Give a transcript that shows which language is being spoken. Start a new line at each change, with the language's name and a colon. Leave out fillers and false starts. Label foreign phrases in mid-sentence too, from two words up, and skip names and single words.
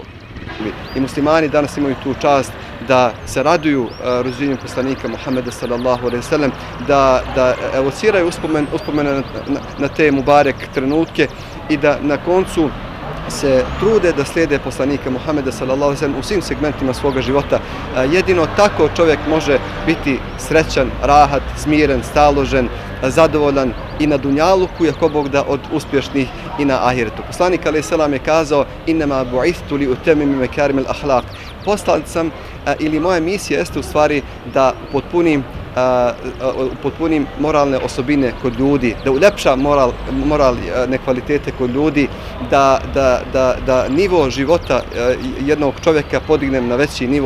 Bosnian: I muslimani danas imaju tu čast da se raduju rođenju poslanika Muhammeda
Arabic: صلى الله عليه وسلم,
Bosnian: da evociraju uspomene na te mubarek trenutke i da na koncu se trude da slijede poslanika Muhammeda
Arabic: صلى الله عليه وسلم
Bosnian: u svim segmentima svoga života. Jedino tako čovjek može biti srećan, rahat, smiren, staložen, zadovoljan i na dunjaluku, i ako Bog da, od uspješnih i na ahiretu. Poslanik
Arabic: عليه السلام
Bosnian: je kazao:
Arabic: إنما بعثت لأتمم مكارم الأخلاق.
Bosnian: Poslan sam, ili moja misija jeste u stvari da upotpunim moralne osobine kod ljudi, da uljepšam moralne kvalitete kod ljudi, da nivo života jednog čovjeka podignem na veći nivo.